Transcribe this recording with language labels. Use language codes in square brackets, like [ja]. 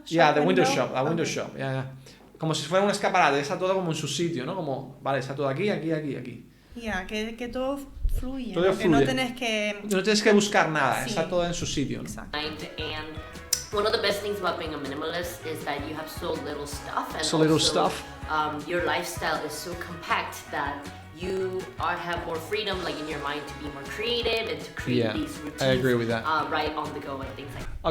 [en] Yeah, the window shop, a window shop, yeah. [es] Como si fuera un escaparate, está todo como en su sitio, ¿no? Como, vale, está todo aquí, aquí, aquí, aquí. Yeah, que todo fluye. Todo Que no tienes que... No tienes que buscar nada, Sí. está todo en su sitio, ¿no? Exacto. [en] And one of the best things about being a minimalist is that you have so little stuff, and So little also, stuff. Your lifestyle is so compact that you have more freedom, like in your mind, to be more creative and to create these routines. I agree with that. Right on the go and things like that.